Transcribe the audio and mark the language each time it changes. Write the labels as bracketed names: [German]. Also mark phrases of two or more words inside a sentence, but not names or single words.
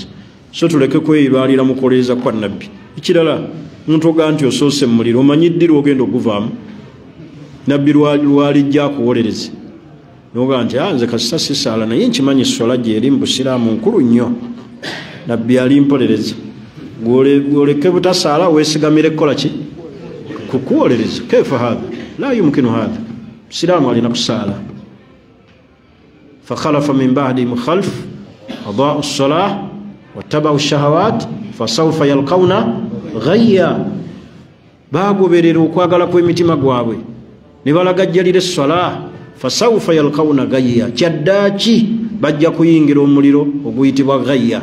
[Ganda] So tuleke kweyibaalira mu kuwolereza kwa nabbi. Ekirala omuntu ogaa nti osoose mu muliro, omanyi ddi lwogenda okuvaamu? Nabbi lwalijja kuwolereza nogaa nti nze kasita sisaala naye nkimanyi esswala gyeri mu busiraamu nkulu nnyo, nabbi alimpolereza. Gwoleke butasaala weesigamire kukola ki? Kukuwolereza. [Arabic] كيف هذا؟ لا يمكن هذا. [Ganda] Busiraamu alina kusaala. [Arabic] فخلف من بعدهم خلف أضاعوا الصلاة واتبعوا الشهوات فسوف يلقون غيا [Ganda] bagoberera okwagala kw'emitima gwabwe ne balagajjalira essala [Arabic] فسوف يلقون غيا [Ganda] kyaddaki bajja kuyingira omuliro oguyitibwa ghayya.